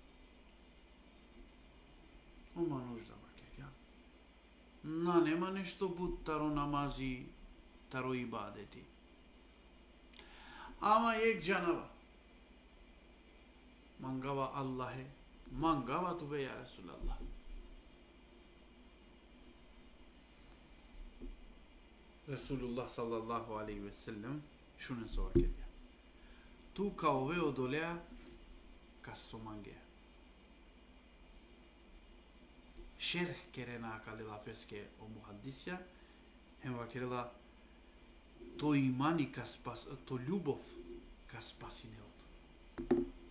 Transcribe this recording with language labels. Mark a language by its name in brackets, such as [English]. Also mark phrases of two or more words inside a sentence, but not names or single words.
[Romany] Ома нужда вакер гја. На нема нешто буд таро намази, таро ибадети. Ама ек джанава. Мангава Аллахе, мангава тубе [Arabic] يا رسول الله. [Romany] Расулуллах [Arabic] صلى الله عليه وسلم [Romany] шунен со вакерја. Ту каове одолеа кассомангеа. Шерх керена акалила феске о мухаддисја, хем вакерела то имани ка спас, то љубов ка спасинелото.